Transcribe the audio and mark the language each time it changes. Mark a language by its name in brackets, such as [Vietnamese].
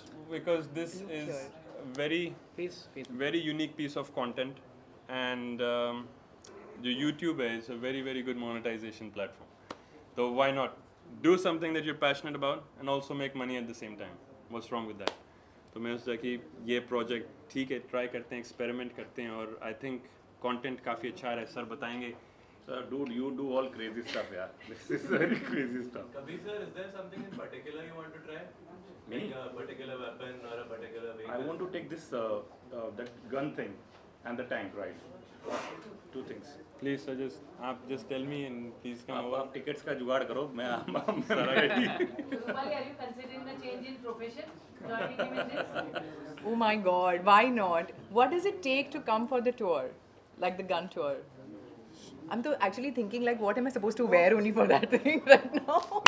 [English] Because this is a very unique piece of content, and the YouTube is a very good monetization platform. So why not do something that you're passionate about and also make money at the same time? What's wrong with that? [Hindi] तो मैं सोचा कि ये project ठीक है, try करते हैं, experiment करते हैं, और [English] I think [Hindi] कंटेंट काफ़ी अच्छा है. सर बताएंगे. [English] So dude, you do all crazy stuff, yeah. This is very crazy stuff. Kabir sir, is there something in particular you want to try? Me? Like a particular weapon or a particular vehicle? I want to take this that gun thing and the tank ride. Two things. Please sir [Hindi] आप [English] Just tell me and please come over. [Hindi] आप tickets का जुगाड़ करो, मैं [English] Rupali, are you considering a change in profession? Joining him in this? Oh my God, why not? What does it take to come for the tour, like the gun tour? I'm actually thinking like, what am I supposed to wear only for that thing right now?